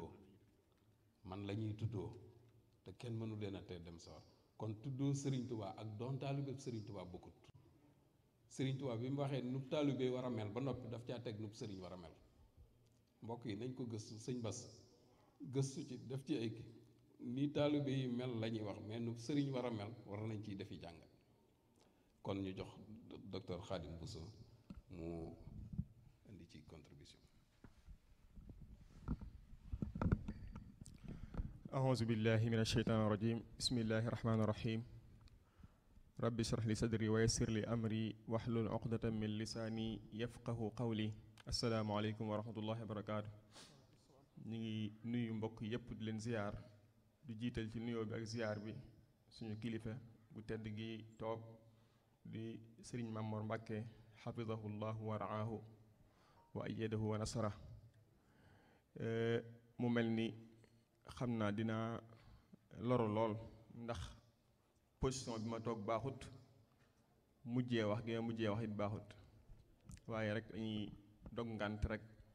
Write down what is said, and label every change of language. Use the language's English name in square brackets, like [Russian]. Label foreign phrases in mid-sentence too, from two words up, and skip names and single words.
[Wolof] tuddoo te kenn mënu leen a tee dem sawar kon tuddoo Sëriñ Tuubaa ak doon taalibe Sëriñ Tuubaa bokkut Sëriñ Tuubaa bi mu waxee nub taalibe war a mel ba noppi daf caa teg nub sëriñ war a mel mbokk yi nañ ko gëstu sëñ Bas gëstu ci def ci ay ni taalibe yi mel la ñuy wax mais nub sëriñ war a mel war nañ ciy defi jàngat kon ñu jox docteur Khadim Bousso mu indi ci contribution. [Arabic] أعوذ بالله من الشيطان الرجيم بسم الله الرحمن الرحيم رب اشرح لي صدري ويسر لي أمري واحلل عقدة من لساني يفقه قولي السلام عليكم ورحمة الله وبركاته [Wolof] ñu ngi nuyu mbokk yépp di leen ziyaar di jiital ci nuyoo bi ak ziyaar bi suñu kilifa bu tedd gi toog di Sëriñ Mamor Mbàkke [Arabic] حفظه الله ورعاه وأيده ونصره [Wolof] mu mel ni xam naa dina loru lool ndax position bi ma toog baaxut mujjee wax gi ma mujjee wax it baaxut waaye rek dañuy dog ngànt rek